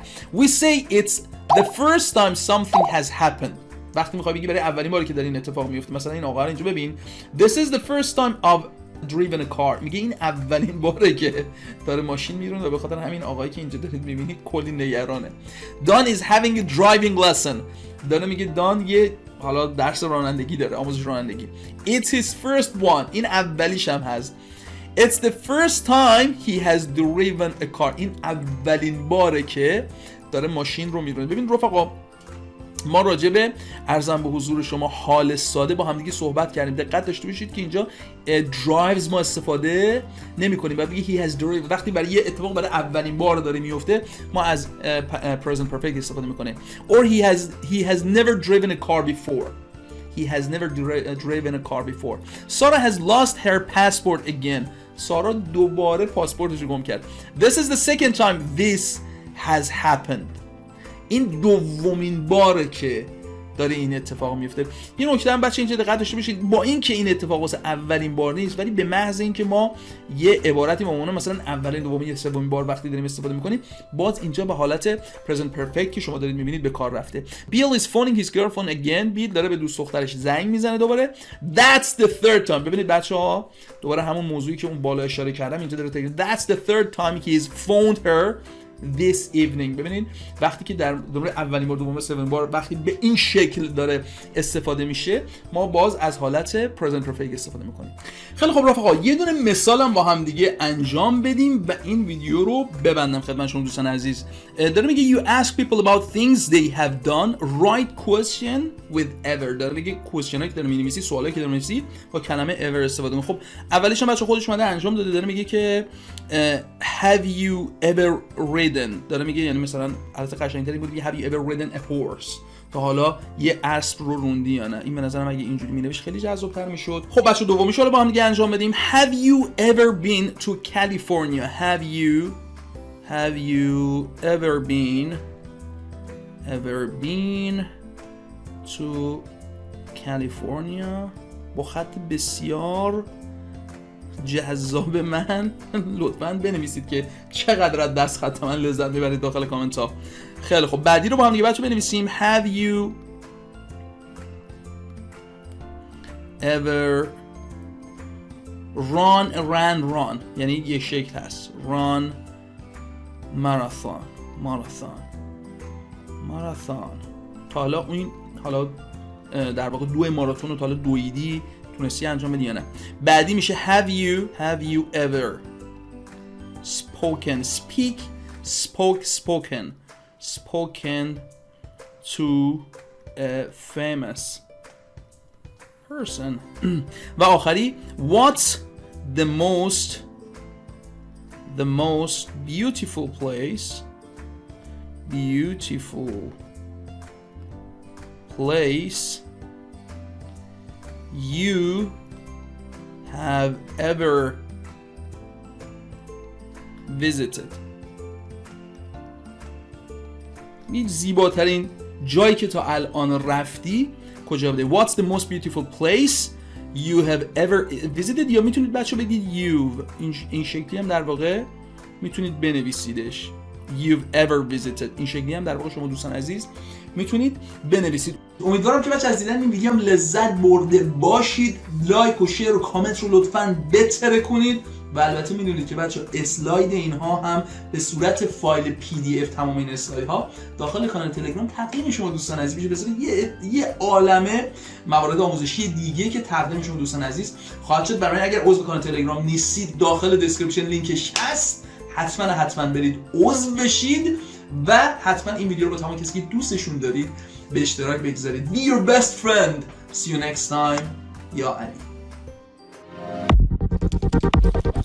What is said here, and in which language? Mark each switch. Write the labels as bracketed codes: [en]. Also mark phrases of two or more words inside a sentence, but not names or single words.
[en] We say it's the first time something has happened. [fa] وقتی میخوای بگی برای اولین باری که در این اتفاق میفته، مثلا این آقا رو اینجا ببین [en] This is the first time I've driven a car. [fa] میگه این اولین باره که داره ماشین میرونه و به خاطر همین آقایی که اینجا دارید میبینید کلی نگرانه. [en] Don is having a driving lesson. [fa] داره میگه دان یه حالا درس رانندگی داره، آموزش رانندگی. [en] It's his first one. [fa] این اولیش هم هست. [en] It's the first time he has driven a car. [fa] این اولین باره که داره ماشین رو میرونه. ببین رفقا، ما راجع به ارزم به حضور شما حال ساده با همدیگه صحبت کردیم. دقت داشته باشید که اینجا drives ما استفاده نمی کنیم. بعد بگی [en] he has driven. [fa] وقتی برای یه اتفاق برای اولین بار داره میفته ما از [en] present perfect [fa] استفاده میکنیم. [en] Or he has never driven a car before. He has never driven a car before. Sarah has lost her passport again. [fa] سارا دوباره پاسپورتش رو گم کرد. [en] This is the second time this has happened. [fa] این دومین باره که داره این اتفاق میفته. این نکته هم بچه اینجا دقت داشته باشید، با اینکه این اتفاق واسه اولین بار نیست، ولی به محض اینکه ما یه عبارتی معنی مثلا اولین، دومین یا سومین بار وقتی داریم استفاده میکنیم، باز اینجا به حالت [en] present perfect [fa] که شما دارید میبینید به کار رفته. [en] Bill is phoning his girlfriend again. [fa] بیل داره به دوست دخترش زنگ میزنه دوباره. [en] That's the third time. [fa] ببینید بچه‌ها دوباره همون موضوعی که اون بالا اشاره کردم اینجا داره تکرار. [en] That's the third time he's phoned her this evening. [fa] ببینید وقتی که در اولین بار دوم سومین بار وقتی به این شکل داره استفاده میشه ما باز از حالت [en] present perfect [fa] استفاده میکنیم. خیلی خب رفقا یه دونه مثال هم با هم دیگه انجام بدیم و این ویدیو رو ببندم خدمت شما دوستان عزیز. داره میگه [en] you ask people about things they have done, write question with ever. [fa] داره میگه question هایی که داره می‌نویسی، سوالایی که داره می‌نویسی با کلمه ever استفاده می‌کنه. خب اولیش هم بچه خودش اومده انجام داده. داره میگه که [en] have you ever ridden. [fa] داره میگه یعنی مثلا البته قشنگ‌تری بود که [en] have you ever ridden a horse. [fa] تا حالا یه اسب رو روندی یا نه؟ این به نظرم اگه اینجوری می‌نوشت خیلی جذاب‌تر می‌شد. خب بچه دومیش رو با هم دیگه انجام بدیم. [en] Have you ever been to California? Have you ever been to California؟ [fa] با خط بسیار جذاب من لطفاً بنویسید که چقدر از دست خط من لذت میبرید داخل کامنت ها. خیلی خب بعدی رو با هم دیگه بچه بنویسیم. [en] Have you ever run [fa] یعنی یک شکل هست [en] run marathon [fa] تا حالا این حالا در واقع 2 ماراتون رو تا حالا دویدی تونستی انجام بدی یا نه؟ بعدی میشه [en] have you ever spoken to a famous person. [fa] و آخری [en] what's the most beautiful place you have ever visited. [fa] این زیباترین جایی که تا الان رفتی کجا بوده؟ [en] What's the most beautiful place you have ever visited. [fa] یا میتونید بچه بگید you've. این شکلی هم در واقع میتونید بنویسیدش [en] you've ever visited. [fa] این شکلی هم در واقع شما دوستان عزیز میتونید بنویسید. امیدوارم که بچه از دیدن این ویدیو هم لذت برده باشید. لایک و شیر و کامنت رو لطفاً بتره کنید و البته میدونید که بچه اسلاید اینها هم به صورت فایل PDF تمام این اسلاید ها داخل کانال تلگرام تقدیم شما دوستان عزیز میشه. بذارید یه عالمه موارد آموزشی دیگه که تقدیم شما دوستان عزیز خواهد شد. برای اگر عضو کانال تلگرام نیستید داخل دسکریپشن لینکش هست، حتما برید عضو بشید و حتما این ویدیو رو با تمام کسی که دوستشون دارید به اشتراک بگذارید. [en] Be your best friend. See you next time. [fa] یا علی.